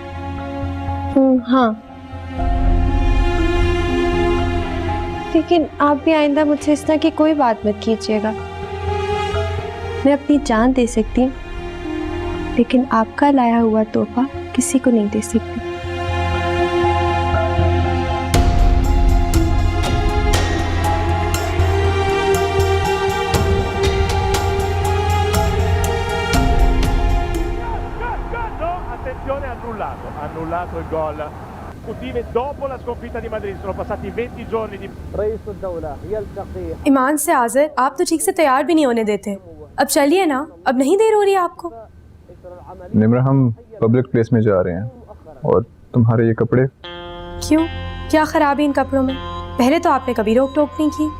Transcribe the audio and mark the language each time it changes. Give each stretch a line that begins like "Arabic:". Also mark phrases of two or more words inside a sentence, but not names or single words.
Hindi: हाँ, लेकिन आप भी आइंदा मुझसे इस तरह की कोई बात मत कीजिएगा। मैं अपनी जान दे सकती हूँ, लेकिन आपका लाया हुआ तोहफा किसी को नहीं दे सकती।
Italian: Annullato il gol. Udine dopo la sconfitta di Madrid, sono passati 20 giorni di
Hindi: ईमान से आज़र, आप तो ठीक से तैयार भी नहीं होने देते। अब चलिए ना, अब नहीं देर हो रही है आपको? निम्रा, हम
English: public place
Hindi: में जा रहे हैं और तुम्हारे ये कपड़े। क्यों, क्या खराबी इन कपड़ों में? पहले तो आपने कभी रोक टोक नहीं की।